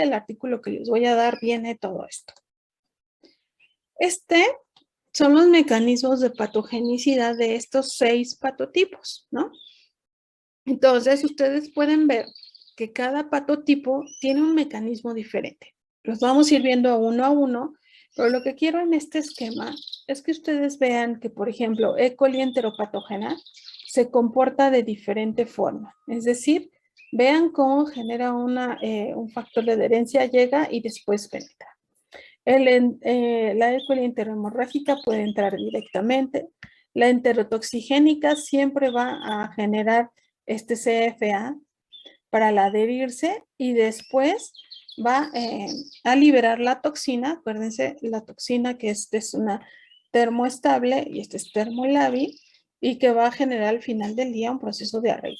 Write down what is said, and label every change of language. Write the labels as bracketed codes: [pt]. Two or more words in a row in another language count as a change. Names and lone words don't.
[es] El artículo que les voy a dar viene todo esto. Son los mecanismos de patogenicidad de estos 6 patotipos, ¿no? Entonces, ustedes pueden ver que cada patotipo tiene un mecanismo diferente. Los vamos a ir viendo uno a uno, pero lo que quiero en este esquema es que ustedes vean que, por ejemplo, E. coli enteropatógena se comporta de diferente forma. Es decir, vean cómo genera un factor de adherencia, llega y después penetra. La E. coli enterohemorrágica puede entrar directamente. La enterotoxigénica siempre va a generar CFA para adherirse y después va a liberar la toxina. Acuérdense, la toxina que es una termoestable y este es termolábil y que va a generar al final del día un proceso diarreico.